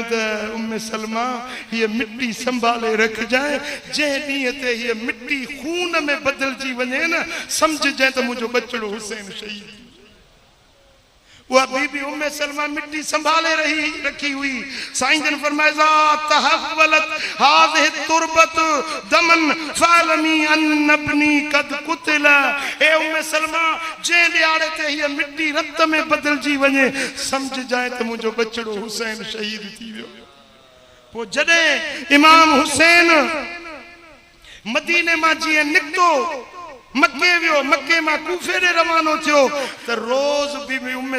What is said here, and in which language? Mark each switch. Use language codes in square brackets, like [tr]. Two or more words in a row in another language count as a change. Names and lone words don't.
[sd] त उम्मे सलमा ये मिट्टी संभाले रखजाए जंहिं ॾींहं ते हीअ मिट्टी खून में बदिलजी वञे न सम्झजांइ त मुंहिंजो बचड़ो हुसैन शहीद वह बीबी उम्मे सलमा मिट्टी संभाले रखी हुई साईं जन फरमाया [ar] تحولت هذه تربة دما فاعلمي أن ابني قد قتل [sd] ए उम्मे सलमा जे ॾियारे ते हीअ मिट्टी रत में बदिलजी वञे समझ जाए त मुंहिंजो बचड़ो हुसैन शहीद थी वियो पोइ जॾहिं इमाम हुसैन मदीने मां जीअं निकितो मक्के वियो मक्के मां कूफे ॾे रवानो थियो त रोज़ बीबी उम्मे